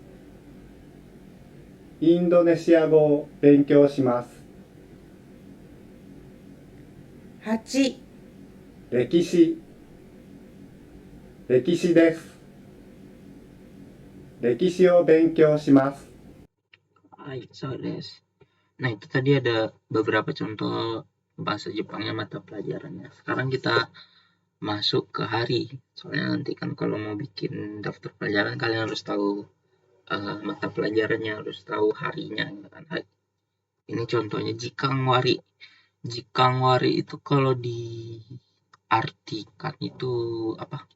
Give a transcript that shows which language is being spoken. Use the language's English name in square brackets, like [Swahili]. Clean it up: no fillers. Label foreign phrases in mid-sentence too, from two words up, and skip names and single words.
[Japanese] インドネシア語を勉強します。 8、歴史です。歴史を勉強します。はい、そうです. [Indonesian] Nah, itu tadi ada beberapa contoh bahasa Jepangnya mata pelajarannya. Sekarang kita masuk ke hari. Soalnya nanti kan kalau mau bikin daftar pelajaran kalian harus tahu mata pelajarannya, harus tahu harinya gitu kan. Ini contohnya [Japanese] 時間割. [Indonesian] Jikang Wari itu kalau diartikan itu apa?